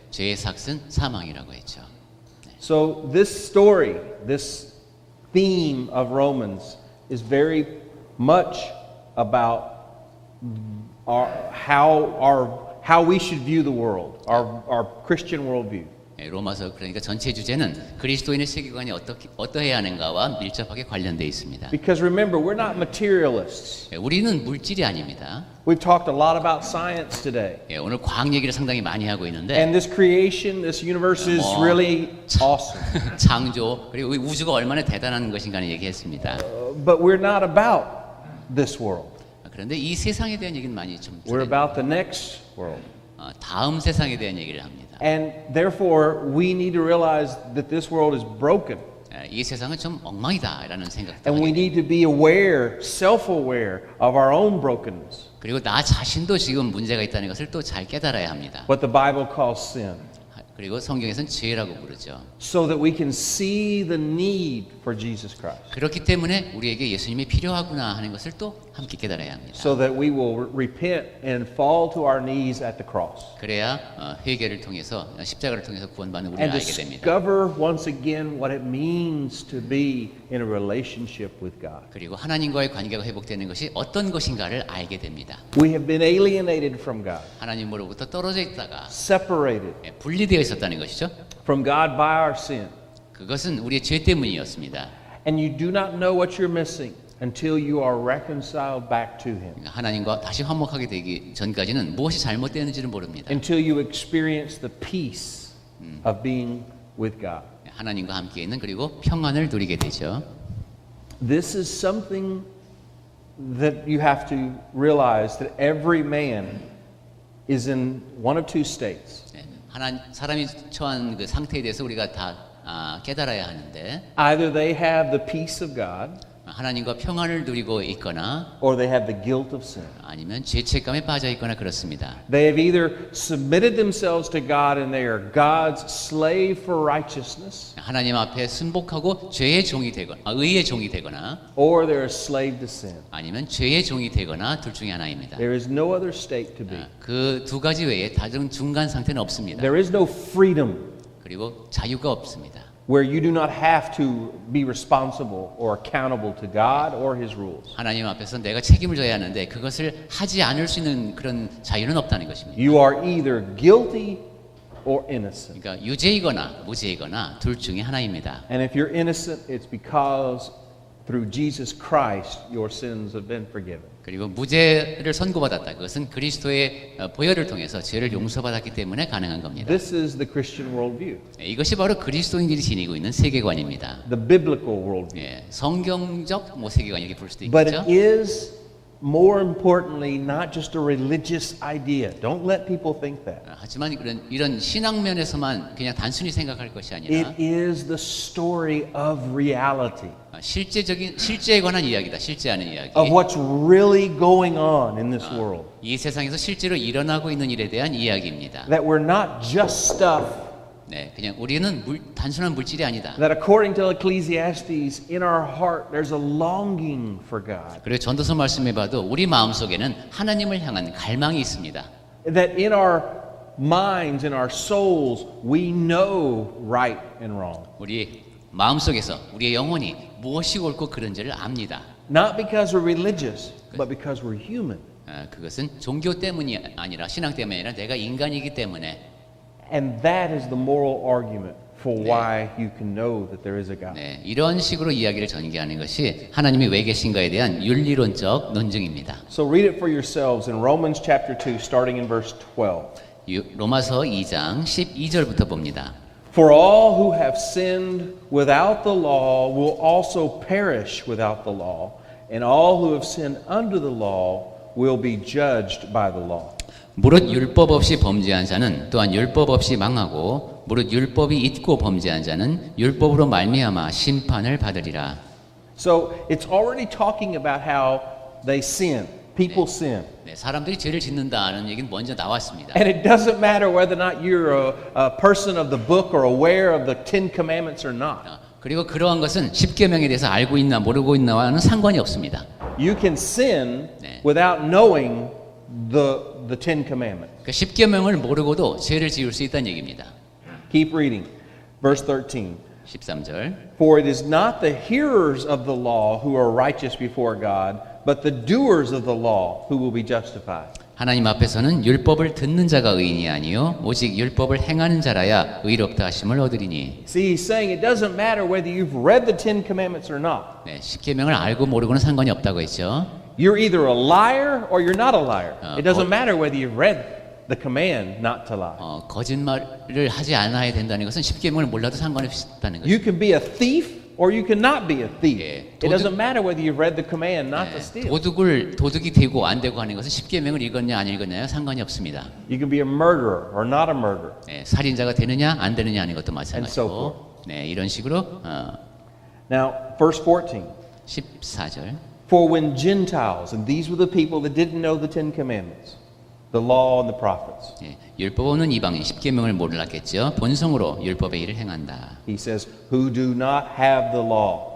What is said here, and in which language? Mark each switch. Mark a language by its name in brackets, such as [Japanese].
[Korean] 죄의 삭은 사망이라고 했죠. [English] So this story, this theme of Romans is very much about how we should view the world, our Christian worldview. [Korean] 로마서 그러니까 전체 주제는 그리스도인의 세계관이 어떠해야 하는가와 밀접하게 관련되어 있습니다. [English] Because remember, we're not materialists. [Korean] 우리는 물질이 아닙니다. [English] We've talked a lot about science today. [Korean] 오늘 과학 얘기를 상당히 많이 하고 있는데 [English] And this creation, this universe is really awesome. [Korean] 창조 그리고 우주가 얼마나 대단한 것인가를 얘기했습니다. [English] But we're not about this world. [Korean] 그런데 이 세상에 대한 얘기는 많이 좀 [English] We're about the next world. [Korean] 다음 세상에 대한 얘기를 합니다. [English] And therefore, we need to realize that this world is broken. [Korean] 이 세상은 좀 엉망이다라는 생각도 [English] And we need to be aware, self-aware of our own brokenness. [Korean] 그리고 나 자신도 지금 문제가 있다는 것을 또 잘 깨달아야 합니다. [English] What the Bible calls sin. [Korean] 그리고 성경에서는 죄라고 부르죠. [English] So that we can see the need for Jesus Christ. [Korean] 그렇기 때문에 우리에게 예수님이 필요하구나 하는 것을 또 함께 깨달아야 합니다. [English] So that we will repent and fall to our knees at the cross. [Korean] 그래야 회개를 통해서 십자가를 통해서 구원받는 우리를 [English] And [Korean] 알게 됩니다. [English] discover once again what it means to be in a relationship with God. [Korean] 그리고 하나님과의 관계가 회복되는 것이 어떤 것인가를 알게 됩니다. [English] We have been alienated from God. [Korean] 하나님으로부터 떨어져 있다가 [English] Separated [Korean] 분리되어 있었다는 것이죠. [English] from God by our sin. [Korean] 그것은 우리의 죄 때문이었습니다. [English] And you do not know what you're missing until you are reconciled back to Him. [Korean] 하나님과 다시 화목하게 되기 전까지는 무엇이 잘못되었는지를 모릅니다. [English] Until you experience the peace of being with God. [Korean] 하나님과 함께 있는 그리고 평안을 누리게 되죠. [English] This is something that you have to realize that every man is in one of 2 states. [Korean] 사람이 처한 그 상태에 대해서 우리가 다 깨달아야 하는데 [English] Either they have the peace of God [Korean] 하나님과 평안을 누리고 있거나 [English] or they have the guilt of sin. [Korean] 아니면 죄책감에 빠져 있거나 그렇습니다. [English] They have either submitted themselves to God and they are God's slave for righteousness [Korean] 하나님 앞에 순복하고 죄의 종이 되거나 의의 종이 되거나 [English] or they're a slave to sin. [Korean] 아니면 죄의 종이 되거나 둘 중에 하나입니다. [English] There is no other state to be. [Korean] 그 두 가지 외에 다른 중간 상태는 없습니다. [English] There is no freedom. [Korean] 그리고 자유가 없습니다. [English] where you do not have to be responsible or accountable to God or His rules. [Korean] 하나님 앞에서 내가 책임을 져야 하는데 그것을 하지 않을 수 있는 그런 자유는 없다는 것입니다. [English] You are either guilty or innocent. [Korean] 그러니까 유죄이거나 무죄이거나 둘 중에 하나입니다. [English] And if you're innocent, it's because through Jesus Christ your sins have been forgiven. [Korean] 그리고 무죄를 선고받았다. 그것은 그리스도의 보혈을 통해서 죄를 용서받았기 때문에 가능한 겁니다. [English] This is the Christian worldview, [Korean] 이것이 바로 그리스도인들이 지니고 있는 세계관입니다. [English] the biblical worldview. [Korean] 예, 성경적 세계관 이렇게 볼 수도 [English] But [Korean] 있겠죠. [English] it is, more importantly, not just a religious idea. Don't let people think that. [Korean] 하지만 이런 신앙 면에서만 그냥 단순히 생각할 것이 아니라 [English] It is the story of reality, [Korean] 실제에 관한 이야기다. 실제하는 이야기. [English] of what's really going on in this world. [Korean] 이 세상에서 실제로 일어나고 있는 일에 대한 이야기입니다. [English] That we're not just stuff. [Korean] 네, 그냥 우리는 단순한 물질이 아니다. [English] That according to Ecclesiastes, in our heart there's a longing for God. [Korean] 그리고 전도서 말씀해 봐도 우리 마음속에는 하나님을 향한 갈망이 있습니다. [English] That in our minds, in our souls, we know right and wrong. [Korean] 우리 마음속에서 우리의 영혼이 무엇이 옳고 그른지를 압니다. [English] Not because we're religious, but because we're human. [Korean] 그것은 종교 때문이 아니라 신앙 때문이 아니라 내가 인간이기 때문에. [English] And that is the moral argument for why you can know that there is a God. [Korean] 네, 이런 식으로 이야기를 전개하는 것이 하나님이 왜 계신가에 대한 윤리론적 논증입니다. [English] So read it for yourselves in Romans chapter 2, starting in verse 12. [Korean] 로마서 2장 12절부터 봅니다. [English] For all who have sinned without the law will also perish without the law, and all who have sinned under the law will be judged by the law. [Korean] 무릇 율법 없이 범죄한 자는 또한 율법 없이 망하고 무릇 율법이 있고 범죄한 자는 율법으로 말미암아 심판을 받으리라. [English] So it's already talking about how they sin. People sin. [Korean] 네, 사람들이 죄를 짓는다는 얘기는 먼저 나왔습니다. [English] And it doesn't matter whether or not you're a person of the book or aware of the Ten Commandments or not. [Korean] 그리고 그러한 것은 십계명에 대해서 알고 있나 모르고 있나와는 상관이 없습니다. [English] You can sin [Korean] 네. [English] without knowing the Ten Commandments. [Korean] 그러니까 십계명을 모르고도 죄를 지을 수 있다는 얘기입니다. [English] Keep reading. Verse 13. [Korean] 13절. [English] For it is not the hearers of the law who are righteous before God, but the doers of the law who will be justified. [Korean] 하나님 앞에서는 율법을 듣는 자가 의인이 아니요 오직 율법을 행하는 자라야 의롭다 하심을 얻으리니. [English] See, he's saying it doesn't matter whether you've read the Ten Commandments or not. [Korean] 네, 십계명을 알고 모르고는 상관이 없다고 했죠. [English] You're either a liar or you're not a liar. It doesn't 거- matter whether you've read the command not to lie. [Korean] 거짓말을 하지 않아야 된다는 것은 십계명을 몰라도 상관이 없다는 거죠. [English] You can be a thief or you cannot be a thief. [Korean] 예, [English] It doesn't matter whether you've read the command not to steal. [Korean] 도둑이 되고 안 되고 하는 것은 십계명을 읽었냐 안 읽었냐에 상관이 없습니다. [English] You can be a murderer or not a murderer. [Korean] 네, 살인자가 되느냐 안 되느냐 하는 것도 [English] And so [Korean] 마찬가지고. 네, 이런 식으로 [English] Now, verse 14. [Korean] 14절. [English] For when Gentiles, and these were the people that didn't know the Ten Commandments, the law and the prophets. [Korean] 예, 율법 없는 이방인 십계명을 몰랐겠죠. 본성으로 율법의 일을 행한다. [English] He says, who do not have the law.